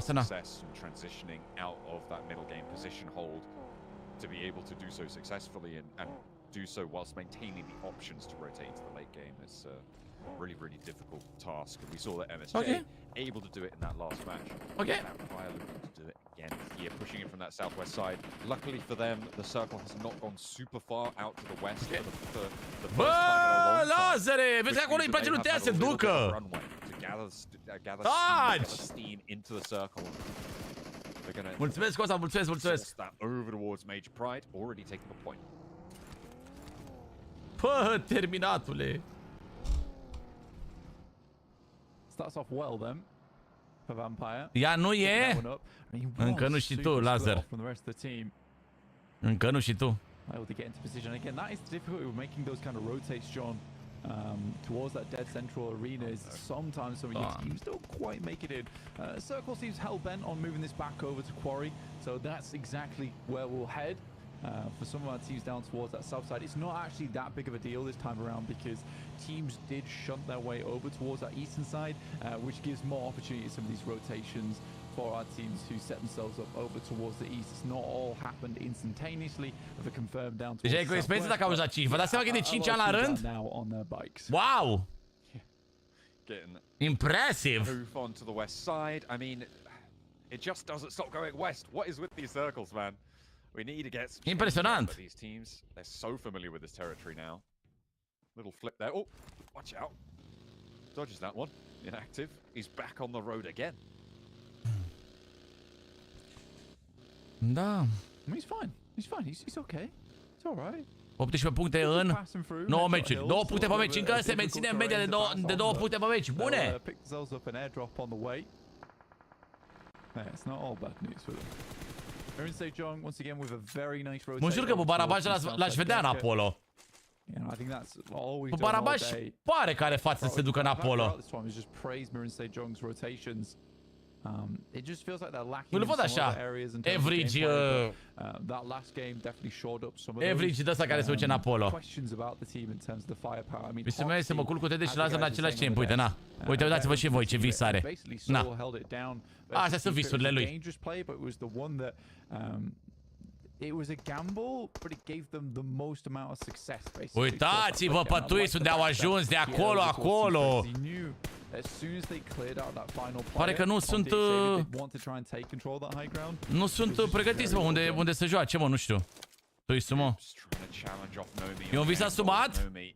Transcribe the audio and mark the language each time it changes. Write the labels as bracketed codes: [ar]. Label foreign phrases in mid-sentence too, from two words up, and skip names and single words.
[en] Success in transitioning out of that middle game position hold to be able to do so successfully and do so whilst maintaining the options to rotate into the late game. It's a really difficult task, and we saw that MSJ able to do it in that last match. Vampire looking to do it again here, pushing it from that southwest side. Luckily for them, the circle has not gone super far out to the west for the first time in a long time. [ro] Lazare, vezi că acolo îi place lui Tea să ducă. Taci! [en] Sustine into the circle. [ro] Mulțumesc, Costa, mulțumesc. [en] That over towards Major Pride, already taking a point. [ro] Pă, terminatule. [en] Starts off well then for Vampire. [ro] Ea nu e? Încă nu și tu, Lazar. Încă nu și tu. [en] Able to get into position again. That is the difficulty with making those kind of rotates, John, towards that dead central arena. Is sometimes some of your teams don't quite make it in. Circle seems hell bent on moving this back over to Quarry, so that's exactly where we'll head. For some of our teams down towards that south side, it's not actually that big of a deal this time around because teams did shunt their way over towards that eastern side, which gives more opportunity to some of these rotations for our teams to set themselves up over towards the east. It's not all happened instantaneously. The confirmed down towards the south. [ro] Experiența dacă auzi la 5. Vă dați seama că e de 5 ani la rând? [en] Wow! Impressive! Move on to the west side. I mean, it just doesn't stop going west. What is with these circles, man? We need to get some [ro] impressionant. [en] These teams, they're so familiar with this territory now. Little flip there. Oh, watch out. Dodges that one. Inactive. He's back on the road again. [ro] Da. [en] He's fine. He's okay. It's all right. [ro] 18 puncte în 9 meciuri. 2 puncte pe meci. Încă se menține în media de 2 puncte pe meci. Bune! [en] It's not all bad news for them. Once again with a very nice rotation. [ro] Mă jur că pe Barabaj l-aș vedea în Apollo. Pe Barabaj pare că are față să se ducă în Apollo. [en] It just feels like they're lacking [ro] Nu-l [en] in [ro] văd [en] some [ro] așa. [en] other areas in terms of [ro] Average, [en] gameplay, but, that last game definitely shored up some of those. [ro] Average de ăsta care se duce în Apollo. [en] Questions about the team in terms of the firepower. I mean, [ro] Mi se mai să mă culc cu Tede și [en] as the [ro] lasă în [en] guys [ro] același [en] were saying [ro] timp. Uite, [en] over [ro] na. [en] there, [ro] Uite, uitați-vă și voi ce vis are. [en] basically [ro] Na. [en] Saul held it down. [ro] Astea sunt visurile lui. [en] Dangerous play, but it was the one that it was a gamble, but it gave them the most amount of success. Basically. [ro] Uitați-vă pe Twist unde au ajuns de acolo, acolo. Pare că nu sunt nu sunt pregătiți, mă, unde să joace, mă, nu știu. Twist, mă. E un vis asumat?